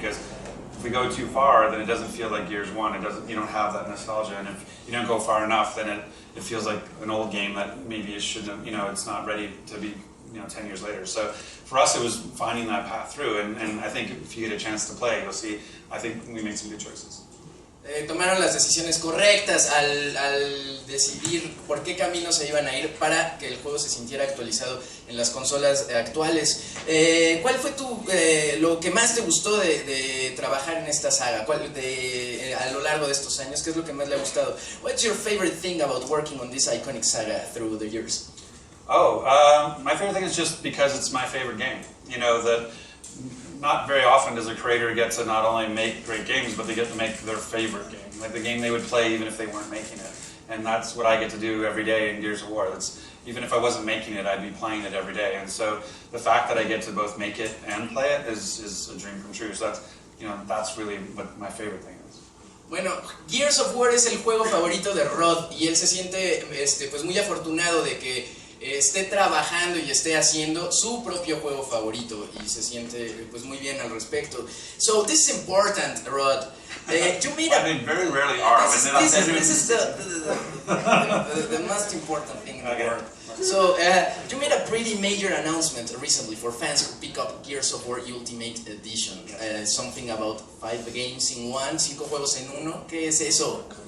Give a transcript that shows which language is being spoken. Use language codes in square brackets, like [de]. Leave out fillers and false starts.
[en] Because if we go too far, then it doesn't feel like Gears 1. You don't have that nostalgia, and if you don't go far enough, then it feels like an old game that maybe it shouldn't, it's not ready to be, 10 years later. So for us, it was finding that path through, and I think if you get a chance to play, you'll see, I think we made some good choices. [es] Tomaron las decisiones correctas al decidir por qué camino se iban a ir para que el juego se sintiera actualizado en las consolas actuales. ¿Cuál fue lo que más te gustó de trabajar en esta saga? A lo largo de estos años, ¿qué es lo que más le ha gustado? [en] What's your favorite thing about working on this iconic saga through the years? My favorite thing is just because it's my favorite game. That not very often does a creator get to not only make great games, but they get to make their favorite game, like the game they would play even if they weren't making it. And that's what I get to do every day in Gears of War. Even if I wasn't making it, I'd be playing it every day. And so the fact that I get to both make it and play it is a dream come true. So that's really what my favorite thing is. [es] Bueno, Gears of War es el juego favorito de Rod y él se siente pues muy afortunado de que esté trabajando y esté haciendo su propio juego favorito y se siente pues muy bien al respecto. [en] So this is important, Rod. You made very rarely are. This is the most important thing in the world. So you made a pretty major announcement recently for fans who pick up Gears of War Ultimate Edition. Something about 5 games in one, [es] 5 juegos en uno. ¿Qué es eso?